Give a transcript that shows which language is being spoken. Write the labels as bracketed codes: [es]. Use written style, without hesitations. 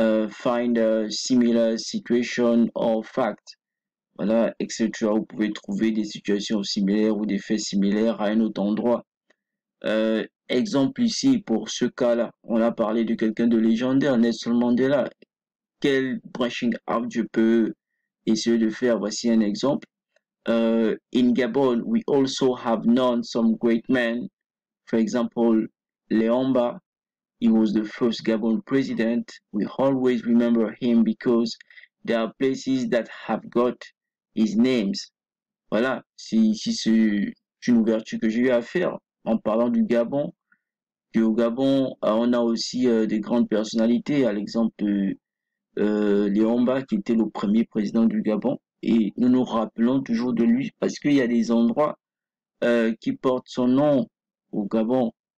[en] Find a similar situation or fact. [fr] Voilà, etc. Vous pouvez trouver des situations similaires ou des faits similaires à un autre endroit. Exemple ici, pour ce cas-là, on a parlé de quelqu'un de légendaire, Nelson Mandela. Quel brushing out je peux essayer de faire? Voici un exemple. [en] In Gabon, we also have known some great men. For example, Leomba. He was the first Gabon president. We always remember him because there are places that have got his names. [fr] Voilà, c'est une ouverture que j'ai eu à faire en parlant du Gabon. Puis au Gabon, on a aussi des grandes personnalités, à l'exemple Léomba, qui était le premier président du Gabon. Et nous nous rappelons toujours de lui parce qu'il y a des endroits qui portent son nom au Gabon.